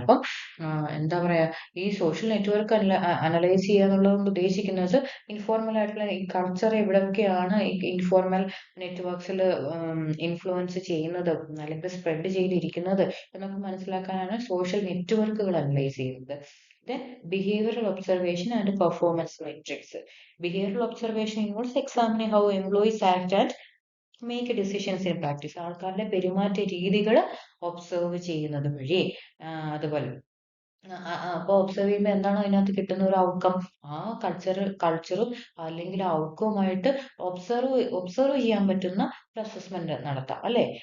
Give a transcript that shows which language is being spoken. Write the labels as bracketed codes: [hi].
[ml] അപ്പം എന്താ പറയാ ഈ സോഷ്യൽ നെറ്റ്വർക്ക് അനലൈസ് ചെയ്യുക എന്നുള്ളത് ഉദ്ദേശിക്കുന്നത് ഇൻഫോർമൽ ആയിട്ടുള്ള ഈ കൾച്ചർ എവിടെയൊക്കെയാണ് ഇൻഫോർമൽ നെറ്റ്വർക്സിൽ ഇൻഫ്ലുവൻസ് ചെയ്യുന്നത് അല്ലെങ്കിൽ സ്പ്രെഡ് ചെയ്തിരിക്കുന്നത് എന്നൊക്കെ മനസ്സിലാക്കാനാണ് സോഷ്യൽ നെറ്റ്വർക്കുകൾ അനലൈസ് ചെയ്യുന്നത്. [en] Then behavioral observation and performance metrics. Behavioral observation involves examining how employees act and make decisions in practice. [ml] ആൾക്കാരുടെ പെരുമാറ്റ രീതികൾ ഒബ്സർവ് ചെയ്യുന്നത് വഴി അതുപോലെ അപ്പോൾ ഒബ്സർവ് ചെയ്യുമ്പോൾ എന്താണ് അതിനകത്ത് കിട്ടുന്ന ഒരു ഔട്ട്കം, ആ കൾച്ചറും അല്ലെങ്കിൽ ഔട്ട്കവുമായിട്ട് ഒബ്സർവ് ചെയ്യാൻ പറ്റുന്ന ഒരു അസസ്മെന്റ് നടത്താം അല്ലെ.